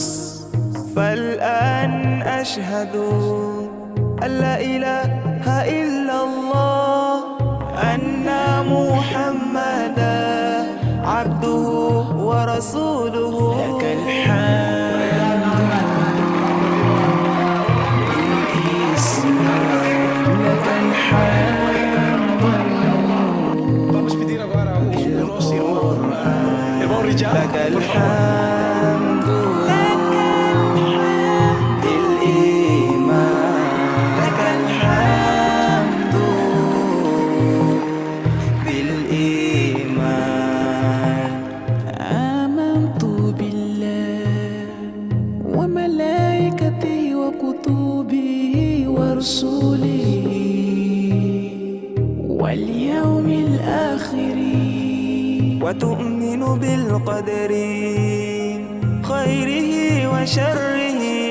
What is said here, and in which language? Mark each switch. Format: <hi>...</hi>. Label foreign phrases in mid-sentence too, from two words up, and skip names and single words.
<ar>فالآن أشهد أن لا إله إلا الله، أن محمدا عبده ورسوله. لك الحمد بالإسلام، لك الحمد</ar> <pt>Vamos pedir agora o nosso irmão Richard.</pt> <ar>لك الحمد بالإيمان، لك الحمد بالإيمان. آمنت بالله وملائكته وكتبه ورسله واليوم الآخر، وتؤمن بالقدر خيره وشره.</ar>